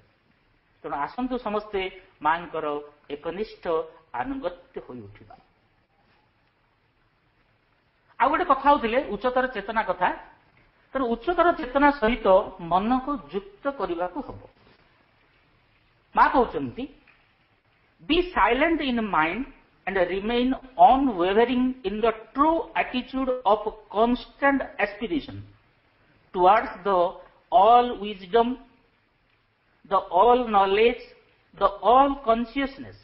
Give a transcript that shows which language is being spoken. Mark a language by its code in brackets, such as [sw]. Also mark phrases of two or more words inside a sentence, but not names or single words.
[or] ତେଣୁ ଆସନ୍ତୁ ସମସ୍ତେ ମାଙ୍କର ଏକନିଷ୍ଠ ଆନୁଗତ୍ୟ ହୋଇ ଉଠିବା। ଆଉ ଗୋଟେ କଥା ହଉଥିଲେ ଉଚ୍ଚତର ଚେତନା କଥା। ତେଣୁ ଉଚ୍ଚତର ଚେତନା ସହିତ ମନକୁ ଯୁକ୍ତ କରିବାକୁ ହବ। ମା କହୁଛନ୍ତି [en] be silent in mind and remain unwavering in the true attitude of constant aspiration towards the all wisdom, the all knowledge, the all consciousness.